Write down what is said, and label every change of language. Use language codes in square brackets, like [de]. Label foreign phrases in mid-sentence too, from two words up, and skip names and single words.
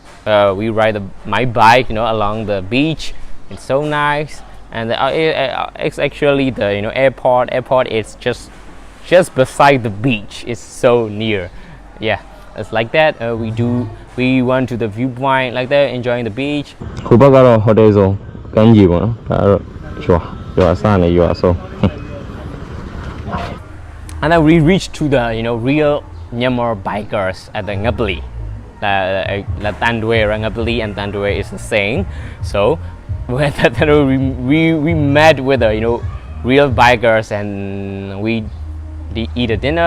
[en] We ride my bike, along the beach. It's so nice, and it's actually the airport. Airport is just beside the beach. It's so near. Yeah, it's like that. We went to the viewpoint like that, enjoying the beach. [my] ဟိုဘက်ကတော့ hotel ဆိုကမ်းခြေပေါ့နော်ဒါကတော့ရွာစနေရွာဆို [en] And then we reached to the real Myanmar bikers at the Ngapali. The Tandwe, Ngapali and Tandwe is the same. So we met with the real bikers, and we eat a dinner.